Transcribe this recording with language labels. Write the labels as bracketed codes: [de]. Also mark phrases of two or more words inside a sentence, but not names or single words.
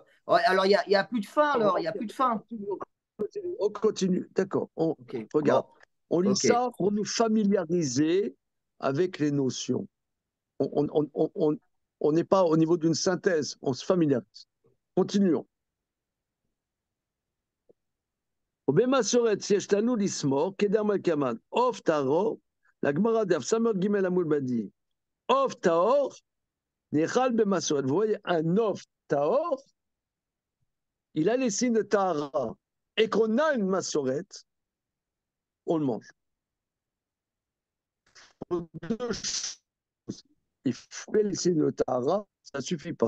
[fr] Ouais, alors, il y a plus de fin, alors, il n'y a plus de fin. On continue. D'accord. On Ok, bon, regarde. On lit ok. ça pour nous familiariser avec les notions. On n'est pas au niveau d'une synthèse. On se familiarise. Continuons. [he] ובמסורת שיש לנו לסמוך כדרבנן, עוף טהור, לגמרא דף ס"ג עמוד בדין, עוף טהור נאכל במסורת. [fr] Vous voyez, un œuf tahor, il a les signes de tahara. Et qu'on a une massorette, on le mange. Deux choses. Il fait les signes de tahara, ça ne suffit pas.